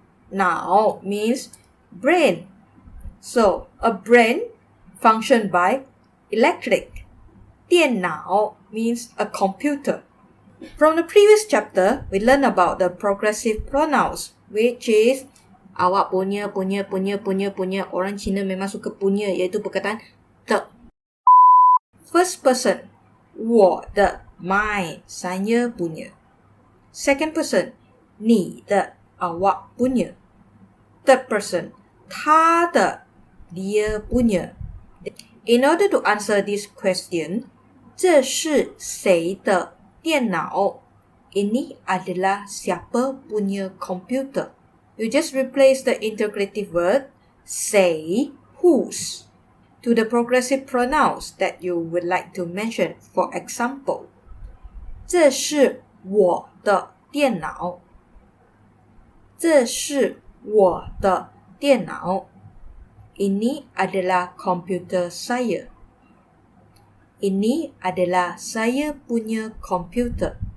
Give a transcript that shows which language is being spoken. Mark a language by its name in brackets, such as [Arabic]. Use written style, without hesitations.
[English] 脑 means brain. So, a brain functioned by electric. 电脑 means a computer. From the previous chapter, we learned about the progressive pronouns, which is [Malay] awak punya. Orang Cina memang suka punya, iaitu perkataan 的. [English] First person, [Chinese] 我的 [English] my, [Malay] saya punya. [English] Second person, [Chinese] 你的 [Malay] awak punya. [English] Third person, [Chinese] 他的 [Malay] dia punya. [English] In order to answer this question, [Chinese] 这是谁的电脑? [Malay] Ini adalah siapa punya komputer. [English] You just replace the integrative word 谁 whose to the progressive pronouns that you would like to mention. For example, [Chinese] 这是我的电脑。这是我的电脑。 [Malay] Ini adalah komputer saya. Ini adalah saya punya komputer.